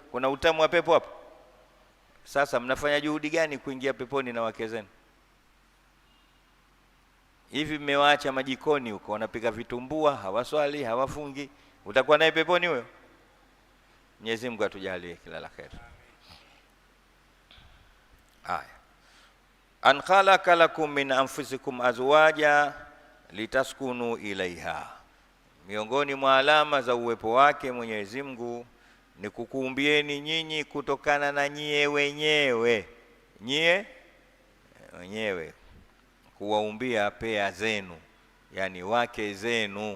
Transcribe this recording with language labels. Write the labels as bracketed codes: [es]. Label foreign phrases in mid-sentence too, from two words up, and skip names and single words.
[sw] Kuna utamu wa pepo hapo? Sasa mnafanya juhudi gani kuingia peponi na wake zenu? Hivi mmewaacha majikoni huko, wanapika vitumbua, hawaswali, hawafungi. Utakuwa naye peponi huyo? Mwenyezi Mungu atujalie kila la kheri. [ar] أن خلق لكم من أنفسكم أزواجا لتسكنوا إليها. [sw] Miongoni mwa alama za uwepo wake Mwenyezi Mungu ni kukuumbieni nyinyi kutokana na nyie wenyewe, kuwaumbia pea zenu, yani wake zenu.